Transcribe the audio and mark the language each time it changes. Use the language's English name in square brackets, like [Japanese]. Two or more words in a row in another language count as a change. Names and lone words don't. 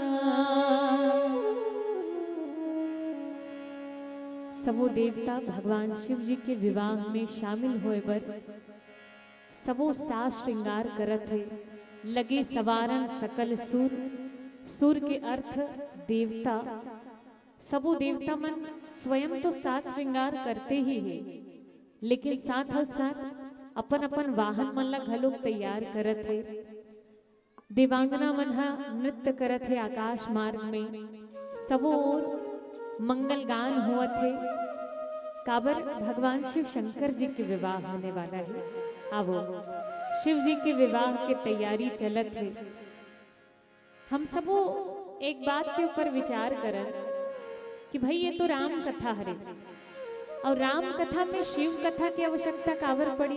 [Chhattisgarhi] सबो देवता भगवान शिव जी के विवाह में शामिल होए बर सबो साज श्रृंगार करत है। [Awadhi] लगे सवारन सकल सुर, [Chhattisgarhi] सुर के अर्थ देवता। सबो देवता मन स्वयं तो साज श्रृंगार करते ही है, लेकिन साथ और साथ अपन अपन वाहन मन ला घलोक तैयार करत है। देवांगना मन हा नृत्य करत है आकाश मार्ग में, सबो ओर मंगल गान हुआ थे। काबर भगवान शिव शंकर जी के विवाह होने वाला है। आवो शिव जी के विवाह के तैयारी चलत है। हम सबो एक बात के ऊपर विचार करन कि भाई ये तो राम कथा हरे, और राम कथा में शिव कथा की आवश्यकता काबर पड़ी।